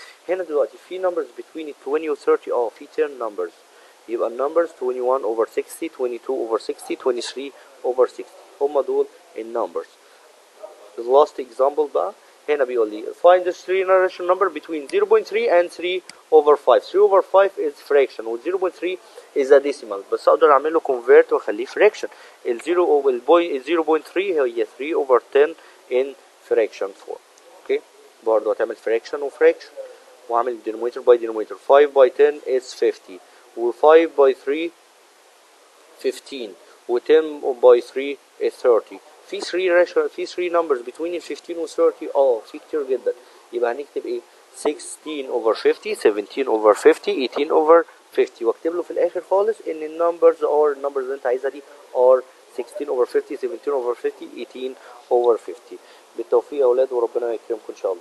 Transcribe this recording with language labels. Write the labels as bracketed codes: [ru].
[ar] هنا دلوقتي في [en] numbers between [ar] 20 و 30 في 10 numbers. [en] يبقى numbers 21 over 60, 22 over 60, 23 over 60. [ar] هم دول numbers. [en] The last example [ar] بقى هنا بيقول لي [en] find the three narration number between 0.3 and 3 over 5. 3 over 5 is fraction و 0.3 is a decimal [ar] بس اقدر اعمل له [en] convert واخليه fraction. ال 0.3 هي 3 over 10 in fraction 4. [ar] اوكي برضه هتعمل fraction و fraction واعمل [en] denominator by denominator. 5 by 10 is 50 و 5 by 3 15 و 10 by 3 is 30. [ar] في 3 [en] numbers between [ar] ال 15 و 30 في كتير جدا. يبقى هنكتب ايه 16 over 50 17 over 50 18 over 50 واكتب له في الاخر خالص ان النمبرز اللي انت عايزها دي [en] are 16 over 50 [ar] 17 over 50 18 over 50. بالتوفيق يا اولاد وربنا يكرمكم ان شاء الله.